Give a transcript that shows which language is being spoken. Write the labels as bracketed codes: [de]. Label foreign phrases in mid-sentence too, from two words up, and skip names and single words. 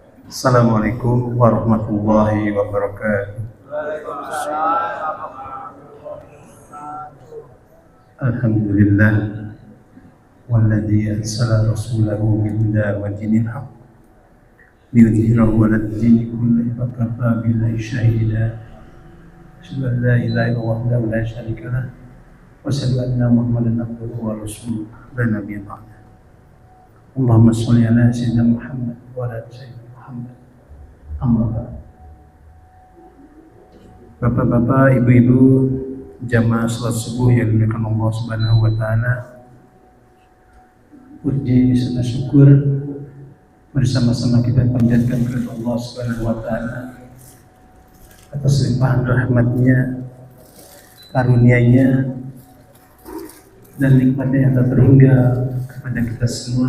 [ar] السلام عليكم ورحمة الله وبركاته. الحمد لله والذي أرسل رسوله بالهدى ودين الحق ليظهره على الدين كله وكفى بالله شهيدا. أشهد أن لا إله إلا الله وحده لا شريك له وأشهد أن محمدا عبده ورسوله لا نبي بعد. اللهم صل على سيدنا محمد وعلى سيدنا محمد. أما بعد. [id] Bapak-bapak, ibu-ibu, jamaah salat subuh yang dimuliakan Allah [ar] سبحانه وتعالى. [id] Puji serta syukur bersama-sama kita panjatkan kepada Allah [ar] سبحانه وتعالى [id] atas limpahan rahmat-Nya, karunia-Nya dan nikmat-Nya yang tak terhingga kepada kita semua.